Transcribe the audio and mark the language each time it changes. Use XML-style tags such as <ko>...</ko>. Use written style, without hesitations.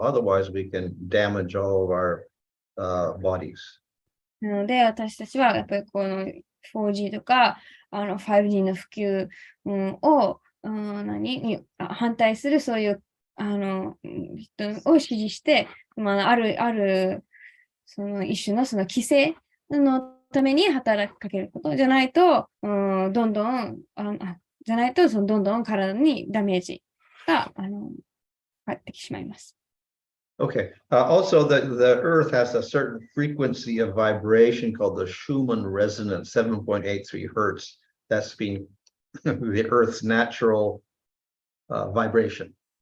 <en>Otherwise, we can damage all of our bodies.</en> <ja>なので、私たちはやっぱりこの 4G とか5G の普及、を、反対するそういう人を支持して、あるその一種のその規制のために働きかけることじゃないと、どんどんどんどん体にダメージが返ってきてしまいます。</ja> <en>Okay. Also, the Earth has a certain frequency of vibration called the Schumann resonance, 7.83 hertz. That's been the Earth's natural vibration.</en>